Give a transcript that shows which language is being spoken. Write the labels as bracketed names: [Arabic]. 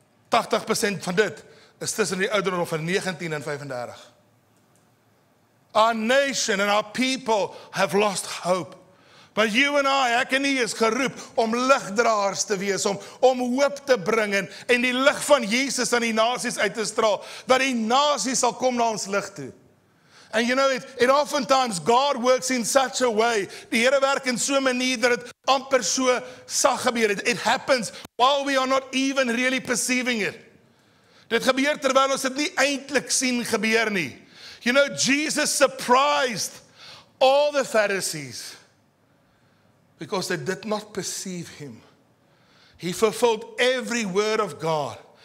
[Afrikaans] 80% van dit is tussen die ouderdom van 19 en 35. [English] Our nation and our people have lost hope. But you and I, [Afrikaans] ek en u is geroep om ligdraers te wees, om hoop te bring en die lig van Jesus aan die nasies uit te straal, dat die nasies sal kom na ons lig toe. [English] And it oftentimes God works in such a way, [Afrikaans] die Here werk in so 'n manier dat dit amper so sag gebeur het. [English] It happens while we are not even really perceiving it. [Afrikaans] Dit gebeur terwyl ons dit nie eintlik sien gebeur nie. [English] Jesus surprised all the Pharisees because they did not perceive him. He fulfilled every word of God.